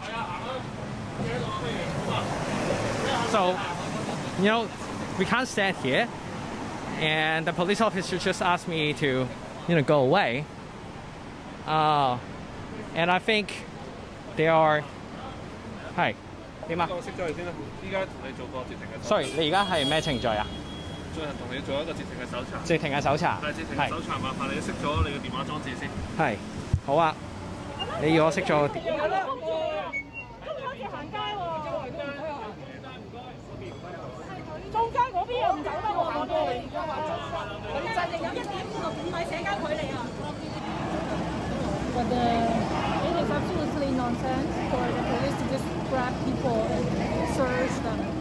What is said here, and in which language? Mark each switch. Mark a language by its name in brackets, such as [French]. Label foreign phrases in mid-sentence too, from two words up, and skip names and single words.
[English] So, we can't stand here, and the police officer just asked me to, go away. And I think they are. Hi. [Cantonese] 點啊？我識咗佢先啦。依家同你做個截停嘅。Sorry，你而家係咩程序啊？進行同你做一個截停嘅搜查。截停嘅搜查。係截停嘅搜查，麻煩你熄咗你嘅電話裝置先。係。好啊。你要我熄咗。今日好似行街喎。中間嗰邊又唔走得喎，我哋而家話就係有1.5米社交距離啊。 [English] But it is absolutely nonsense for the police to just grab people and search them.